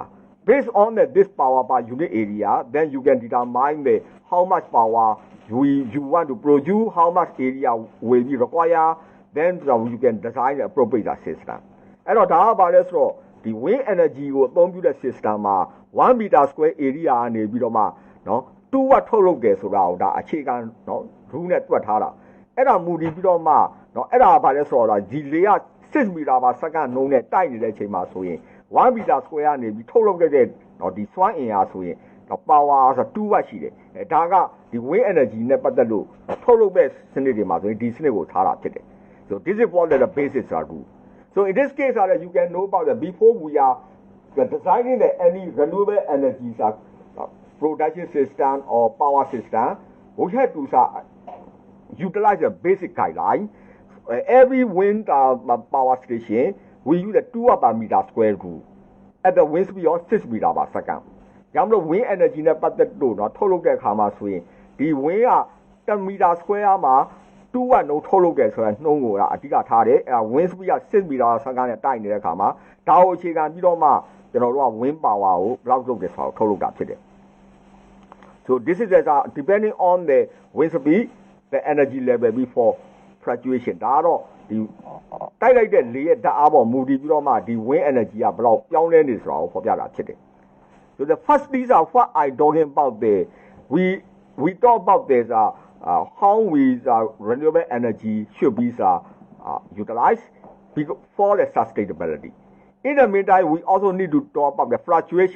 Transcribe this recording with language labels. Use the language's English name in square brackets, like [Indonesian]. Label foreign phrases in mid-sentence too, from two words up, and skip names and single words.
[English] Based on this power per unit area, then you can determine how much power you want to produce, how much area will be required, then you can design the appropriate system. And the wind energy will compute the system 1 meter square area and 2 watt [Burmese] ထုတ်လုပ်တယ်ဆိုတာကိုဒါအခြေခံrule နဲ့တွက်ထားတာအဲ့ဒါမူတည်ပြီးတော့မှအဲ့ဒါဘာလဲဆိုတော့ဒီလေက [English] 6 meter per second [Burmese] နှုန်းနဲ့တိုက်နေတဲ့အချိန်မှာဆို ရင် [English] 1 meter square [Burmese] ကနေပြီးထုတ်လုပ်တဲ့ဒီစွမ်းအင်အားဆိုရင်power ဆို2 watt ရှိတယ်ဒါကဒီ [English] wind energy [Burmese] နဲ့ပတ်သက်လို့ထုတ်လုပ်တဲ့စနစ်တွေမှာဆိုရင်ဒီစနစ်ကိုထားတာဖြစ်တယ် [English] so this is what the basis rule so in this case you can know about that before we are designing any renewable energy production system or power system we have to utilize a basic guideline every wind power station we use a 2 watt per meter square rule at the wind speed of 6 meter per second [Burmese] ကြောင့်မလို့ [English] wind energy [Burmese] နဲ့ပတ်သက်လို့ထုတ်လုပ်တဲ့အခါမှာဆိုရင်ဒီ wind က [English] 10 meter square [Burmese] မှာ2 watt နှုန်းထုတ်လုပ်တယ်ဆိုတဲ့နှုန်းကိုအဓိကထားတယ်အဲ [English] wind speed [Burmese] က [English] 6 meter per second [Burmese] နဲ့တိုက်နေတဲ့အခါမှာဒါကိုအခြေခံပြီးတော့မှကျွန်တော်တို့က [English] wind power [Burmese] ကိုဘယ်လောက်လုပ်တယ်ဆိုတာကိုထုတ်လုပ်တာဖြစ်တယ် [English] so this is depending on the wind speed the energy level before fluctuation [Burmese] ဒါကတော့ဒီတိုက်လိုက်တဲ့လေရဲ့ဓာတ်အားပေါ်မူတည်ပြီးတော့မှဒီ [English] wind energy [Burmese] ကဘယ်လောက်ပြောင်းလဲနေဆိုတာကိုဖော်ပြတာဖြစ်တယ် [English] so the first these are what I talking about we talk about this how we renewable energy should be utilized for the sustainability in the meantime we also need to talk about the fluctuation